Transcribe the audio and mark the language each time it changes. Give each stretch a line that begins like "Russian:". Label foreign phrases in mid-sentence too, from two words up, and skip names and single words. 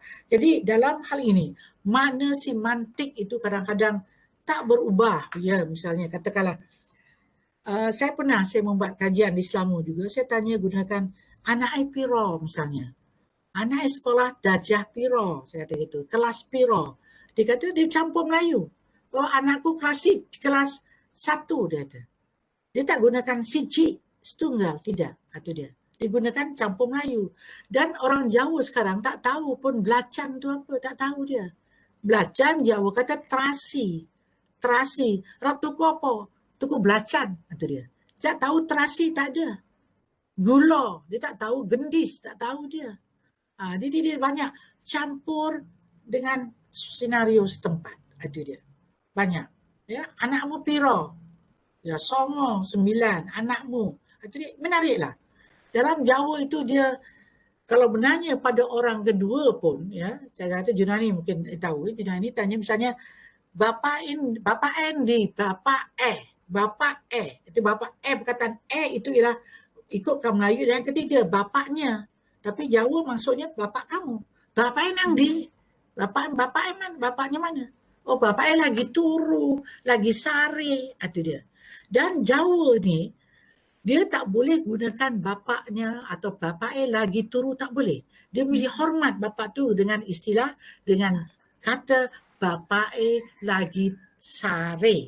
Malay: Jadi dalam hal ini, makna semantik itu kadang-kadang tak berubah. Ya, misalnya katakanlah, saya membuat kajian di Selangor juga. Saya tanya gunakan
Javanese: anak piro
Malay: misalnya. Anak sekolah darjah piro, saya kata gitu.
Javanese: Kelas piro.
Malay: Dia kata dia campur Melayu. Oh, anakku kelas 1 dia kata. Dia tak gunakan siji, setunggal, tidak. Itu dia. Dia gunakan campur Melayu. Dan orang Jawa sekarang tak tahu pun belacan tu apa, tak tahu dia. Belacan Jawa kata terasi. Terasi.
Javanese: Tuku apa? Tuku belacan,
Malay: itu dia. Tak tahu terasi, tak ada. Gula, dia tak tahu. Gendis, tak tahu dia. Jadi dia banyak campur dengan senario setempat. Itu dia. Banyak. Ya,
Javanese: anakmu piro?
Malay: Ya, 9, anakmu. Itu dia, menariklah. Dalam Jawa itu dia, kalau menanya pada orang kedua pun, ya, saya kata Junani mungkin tahu, Junani tanya misalnya,
Javanese: Bapak Endi,
Malay: Bapak itu Bapak perkataan itu ialah ikutkan Melayu. Dan yang ketiga, bapaknya. Tapi Jawa maksudnya bapak kamu.
Javanese: Bapak Endi,
Malay: bapaknya mana?
Javanese: Oh, bapak lagi turu, lagi sari,
Malay: itu dia. Dan Jawa ni, dia tak boleh gunakan bapaknya atau
Javanese: bapak lagi turu,
Malay: tak boleh. Dia mesti hormat bapak tu dengan istilah, dengan kata
Javanese: bapak lagi sare.